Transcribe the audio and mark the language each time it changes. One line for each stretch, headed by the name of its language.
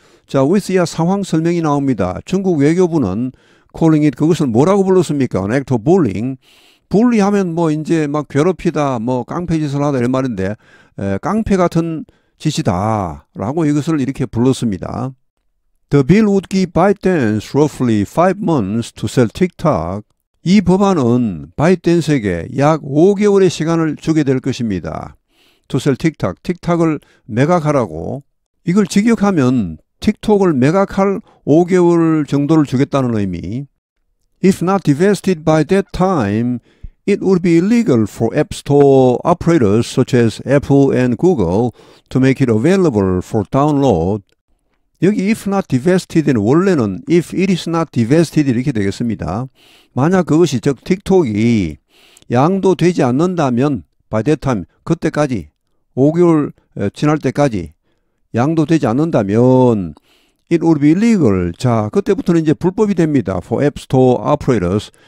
Korean: 자, with 이하 상황 설명이 나옵니다. 중국 외교부는
English: calling it,
Korean: 그것을 뭐라고 불렀습니까?
English: An act of bullying.
Korean: bully하면 뭐 이제 막 괴롭히다, 뭐 깡패짓을 하다 이런 말인데, 깡패 같은 짓이다 라고 이것을 이렇게 불렀습니다.
English: The bill would give ByteDance roughly 5 months to sell TikTok.
Korean: 이 법안은 바이트댄스에게 약 5개월의 시간을 주게 될 것입니다.
English: To sell TikTok.
Korean: 틱톡을 매각하라고. 이걸 직역하면 틱톡을 매각할 5개월 정도를 주겠다는 의미.
English: If not divested by that time, it would be illegal for App Store operators such as Apple and Google to make it available for download.
Korean: 여기
English: if not divested
Korean: 는 원래는
English: if it is not divested
Korean: 이렇게 되겠습니다. 만약 그것이 즉 틱톡이 양도되지 않는다면
English: by that time
Korean: 그때까지 5개월 지날 때까지 양도되지 않는다면
English: it would be illegal.
Korean: 자, 그때부터는 이제 불법이 됩니다.
English: For App Store operators.